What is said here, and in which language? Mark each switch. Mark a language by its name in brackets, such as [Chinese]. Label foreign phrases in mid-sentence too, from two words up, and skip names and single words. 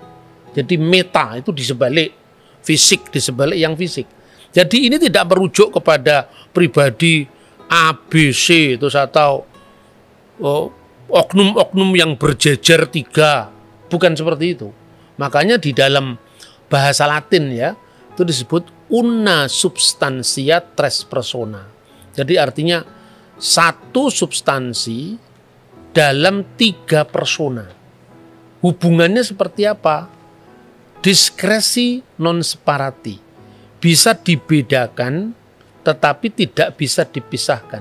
[Indonesian] Jadi meta itu di sebalik fisik, di sebalik yang fisik. Jadi ini tidak merujuk kepada pribadi ABC itu atau oknum-oknum yang berjejer 3, bukan seperti itu. Makanya di dalam bahasa Latin ya, itu disebut [Latin] una substantia tres persona. [Indonesian] Jadi artinya satu substansi dalam 3 persona. Hubungannya seperti apa? [Latin] Diskresi non separati. [Indonesian] Bisa dibedakan tetapi tidak bisa dipisahkan.